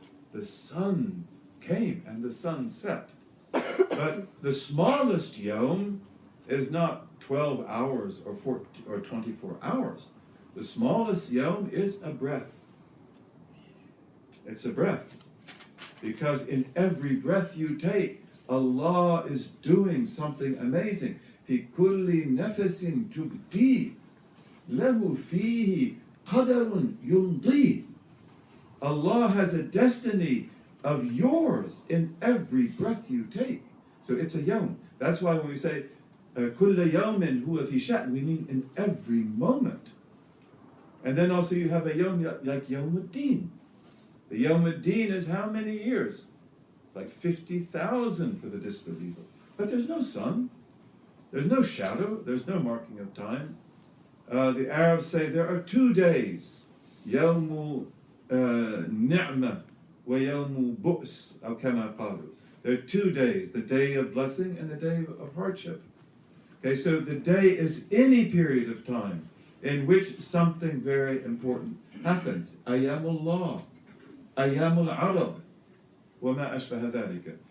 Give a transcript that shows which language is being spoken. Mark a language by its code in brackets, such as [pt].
[en] The sun came and the sun set. But the smallest yawm is not 12 hours or 24 hours. The smallest yawm is a breath. It's a breath. Because in every breath you take, Allah is doing something amazing. [ar] في كل نفس تبدي له فيه قدر يمضي. [en] Allah has a destiny of yours in every breath you take. So it's a yawm. That's why when we say [ar] كل يوم هو في شأن, [en] we mean in every moment. And then also you have a yawm like Yawm ad-Deen. The Yawm ad-Deen is how many years? It's like 50,000 for the disbeliever. But there's no sun, there's no shadow, there's no marking of time. The Arabs say there are 2 days, [ar] يوم نعمة ويوم بؤس أو كما قالوا. [en] There are 2 days, the day of blessing and the day of hardship. Okay, so the day is any period of time in which something very important happens. [ar] Ayamullah, Ayamul Arab, وما أشبه ذلك.